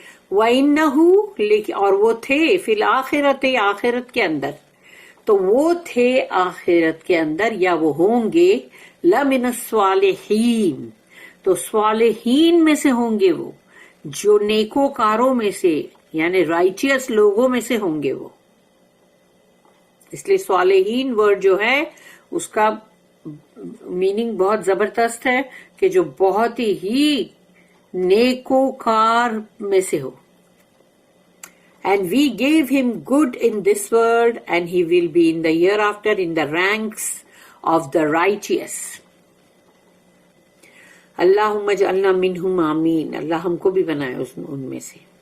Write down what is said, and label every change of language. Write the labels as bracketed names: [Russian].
[Arabic] وَإِنَّهُ [Urdu] اور وہ تھے [Arabic] فی الآخرۃ [Urdu] آخرت کے اندر، تو وہ تھے آخرت کے اندر یا وہ ہوں گے [Arabic] لمن الصالحین، [Urdu] تو صالحین میں سے ہوں گے، وہ جو نیکوکاروں میں سے یعنی رائچیس لوگوں میں سے ہوں گے وہ. اس لیے صالحین ورڈ جو ہے اس کا میننگ بہت زبردست ہے کہ جو بہت ہی نیکوکار میں سے ہو. [English] And we gave him good in this world and he will be in the hereafter in the ranks of the righteous. [Arabic] اللہم اجعلنا منہم آمین. [Urdu] اللہ ہم کو بھی بنائے ان میں سے.